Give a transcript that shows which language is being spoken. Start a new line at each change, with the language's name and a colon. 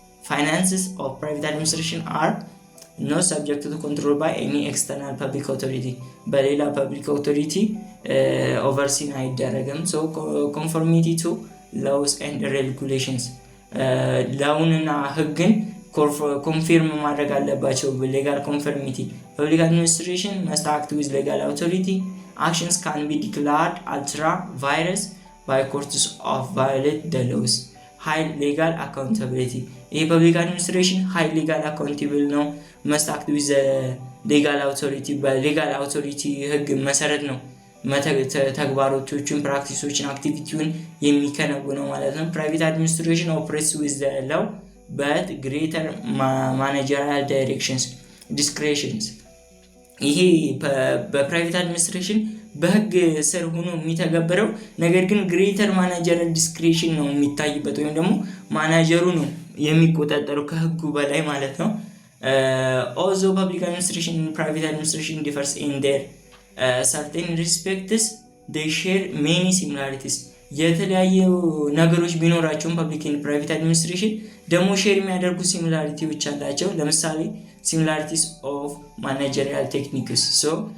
English: finances of private administration are not subject to control by any external public authority።
Amharic: በሌላ ፐብሊክ አውቶሪቲ ኦቨርሲን አይደረግም።
English: so conformity to laws and regulations
Amharic: ላውንና ህግን ኮንፊርም ማድረግ አለባቸው።
English: ሌጋል ኮንፈርሚቲ ፐብሊክ አድሚኒስትሬሽን must act with legal authority. Actions can be declared ultra virus by courts of violate the laws. high legal accountability
Amharic: ይሄ ፐብሊክ አድሚኒስትሬሽን high legal accountable ነው።
English: must act with the legal authority
Amharic: በሌጋል አውቶሪቲ ህግ መሰረት ነው ተግባሮቶችን ፕራክቲሶችን አክቲቪቲውን የሚከናወነው ማለት ነው። ፕራይቬት አድሚኒስትሬሽን
English: operates with the law but greater managerial directions discretions
Amharic: ይሄ በፕራይቬት አድሚኒስትሬሽን በህግ ስር ሆኖ የሚተገበረው ነገር ግን ግሬተር ማናጀራል ዲስክሬሽን ነው የሚታይበት ወይም ደግሞ ማናጀሩ ነው የሚቆጣጠረው ከህጉ በላይ ማለት ነው። ኦልዞ ፐብሊክ አድሚኒስትሬሽን
English: and private administration differs in their certain respects they share many similarities
Amharic: የተለያዩ ነገሮች ቢኖራቸውም ፐብሊክ and private administration ደግሞ ሼር የሚያደርጉ ሲሚላሪቲዎች አላቸው። ለምሳሌ
English: similarities of managerial techniques so